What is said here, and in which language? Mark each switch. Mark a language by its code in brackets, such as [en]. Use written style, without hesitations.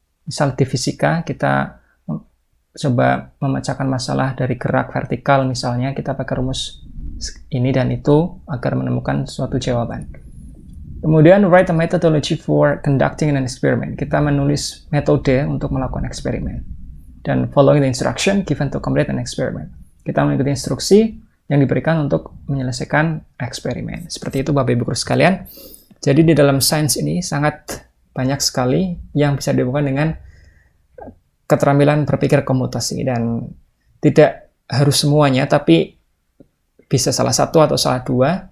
[id] Misal di fisika, kita coba memecahkan masalah dari gerak vertikal misalnya, kita pakai rumus ini dan itu agar menemukan suatu jawaban. Kemudian [en] write a methodology for conducting an experiment. [id] Kita menulis metode untuk melakukan eksperimen. Dan [en] following the instruction given to complete an experiment. [id] Kita mengikuti instruksi yang diberikan untuk menyelesaikan eksperimen. Seperti itu Bapak Ibu Guru sekalian. Jadi di dalam sains ini sangat banyak sekali yang bisa dilakukan dengan keterampilan berpikir komutasi, dan tidak harus semuanya, tapi bisa salah satu atau salah dua.